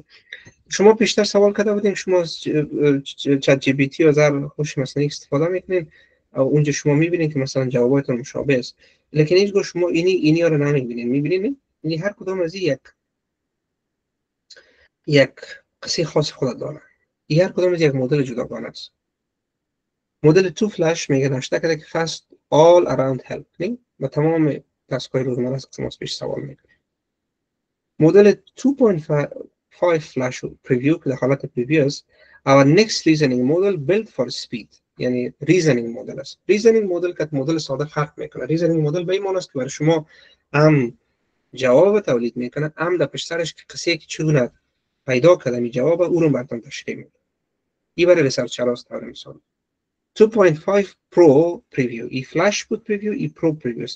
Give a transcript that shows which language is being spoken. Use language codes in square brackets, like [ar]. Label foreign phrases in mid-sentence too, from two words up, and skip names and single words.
[fa] شما پیشتر سوال کرده بودین شما از چت جی پی تی و زر هوش مصنوعی استفاده میکنین و اونجا شما میبینید که مثلا جواباتون مشابه است، لیکن اینجا شما اینی رو نمیبینین. میبینید یعنی هر کدام از یک قصه خاص خود داره. هر کدام از یک مدل جداگانه است. مدل تو فلش میگه نوشته کرده که [en] fast all around help [fa] و تمام تسکای روزمره است که شما پیش سوال میکنید. مدل 2.5 فلش پریویو که در حالت پریویو است، [en] our next reasoning model built for speed، [fa] یعنی reasoning مدل است. reasoning مدل که مدل ساده فرق میکنه. reasoning مدل به این معنی است که برای شما جواب تولید میکنه، در پشت سرش که قصه که چگونه پیدا کردم این جواب او رو براتون تشریح میکنه. این برای ریسرچر است. برای مثال 2.5 Pro Preview، ای فلش بود پریویو، ای پرو پریویو است.